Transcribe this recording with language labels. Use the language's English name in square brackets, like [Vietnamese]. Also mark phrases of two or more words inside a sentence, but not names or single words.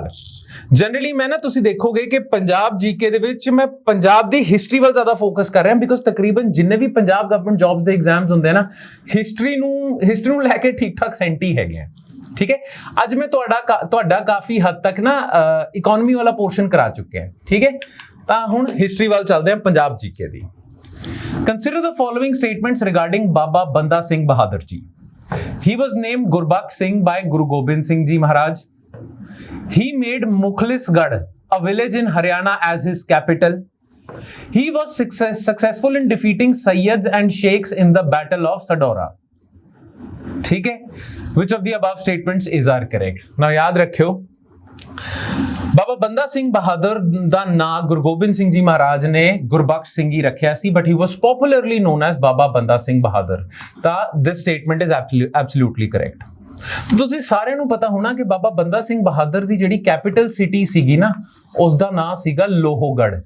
[Punjabi] ਜਨਰਲੀ ਮੈਂ ਨਾ ਤੁਸੀਂ ਦੇਖੋਗੇ ਕਿ ਪੰਜਾਬ GK ਦੇ ਵਿੱਚ ਮੈਂ ਪੰਜਾਬ ਦੀ ਹਿਸਟਰੀ ਵੱਲ ਜ਼ਿਆਦਾ ਫੋਕਸ ਕਰ ਰਿਹਾ, ਬਿਕੋਜ਼ ਤਕਰੀਬਨ ਜਿੰਨੇ ਵੀ ਪੰਜਾਬ [English] government jobs [Punjabi] ਦੇ ਐਗਜ਼ਾਮਸ ਹੁੰਦੇ ਨਾ, ਹਿਸਟਰੀ ਨੂੰ ਲੈ ਕੇ ਠੀਕ ਠਾਕ ਸੈਂਟੀ ਹੈਗੇ ਆ। ਠੀਕ ਹੈ, ਅੱਜ ਮੈਂ ਤੁਹਾਡਾ ਕਾਫੀ ਹੱਦ ਤੱਕ ਨਾ ਇਕਨੋਮੀ ਵਾਲਾ ਪੋਰਸ਼ਨ ਕਰਾ ਚੁੱਕਿਆ ਹੈ। ਠੀਕ ਹੈ, ਤਾਂ ਹੁਣ ਹਿਸਟਰੀ ਵੱਲ ਚੱਲਦੇ ਹਾਂ ਪੰਜਾਬ GK ਦੀ। [English] Consider the following statements regarding ਬਾਬਾ ਬੰਦਾ ਸਿੰਘ ਬਹਾਦਰ ਜੀ। He was named Gurbakh Singh by Guru Gobind Singh Ji Maharaj. He made Mukhlisgarh, a village in Haryana, as his capital. He was successful in defeating Sayyids and Sheikhs in the Battle of Sadora. [Punjabi] ਠੀਕ ਹੈ? [English] Which of the above statements is are correct? [Punjabi] Now ਯਾਦ ਰੱਖਿਓ, ਬਾਬਾ ਬੰਦਾ ਸਿੰਘ ਬਹਾਦਰ ਦਾ ਨਾਂ ਗੁਰੂ ਗੋਬਿੰਦ ਸਿੰਘ ਜੀ ਮਹਾਰਾਜ ਨੇ ਗੁਰਬਖਸ਼ ਸਿੰਘ ਹੀ ਰੱਖਿਆ ਸੀ, [English] but he was popularly known as [Punjabi] ਬਾਬਾ ਬੰਦਾ ਸਿੰਘ ਬਹਾਦਰ। ਤਾਂ [English] this statement is absolutely correct. [Punjabi] ਤੁਸੀਂ ਸਾਰਿਆਂ ਨੂੰ ਪਤਾ ਹੋਣਾ ਕਿ ਬਾਬਾ ਬੰਦਾ ਸਿੰਘ ਬਹਾਦਰ ਦੀ ਜਿਹੜੀ ਕੈਪੀਟਲ ਸਿਟੀ ਸੀਗੀ ਨਾ, ਉਸ ਦਾ ਨਾਂ ਸੀਗਾ ਲੋਹਗੜ੍ਹ।